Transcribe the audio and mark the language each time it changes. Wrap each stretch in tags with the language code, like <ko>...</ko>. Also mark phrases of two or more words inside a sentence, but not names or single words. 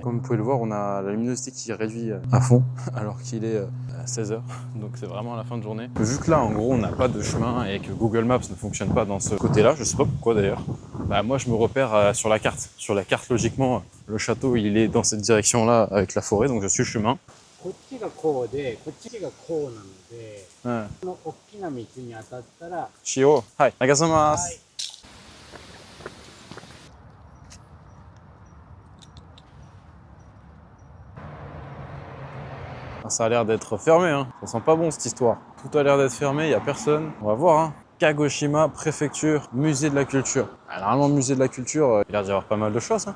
<fr>Comme vous pouvez le voir, on a la luminosité qui est réduite à fond alors qu'il est à 16 h. Donc c'est vraiment à la fin de journée. Vu que là, en gros, on n'a pas de chemin et que Google Maps ne fonctionne pas dans ce côté-là, je sais pas pourquoi d'ailleurs. Bah, moi, je me repère sur la carte. Sur la carte, logiquement, le château, il est dans cette direction-là avec la forêt, donc je suis le chemin.</fr> <ja>こっちがこうで、こっちがこうなので、この大きな道に当たったら、 Shio, hi, nagazamasu.</ja> <fr>Ça a l'air d'être fermé, hein. Ça sent pas bon cette histoire. Tout a l'air d'être fermé, il n'y a personne. On va voir, hein. Kagoshima, préfecture, musée de la culture. Normalement, musée de la culture, il a l'air d'y avoir pas mal de choses, hein.</fr>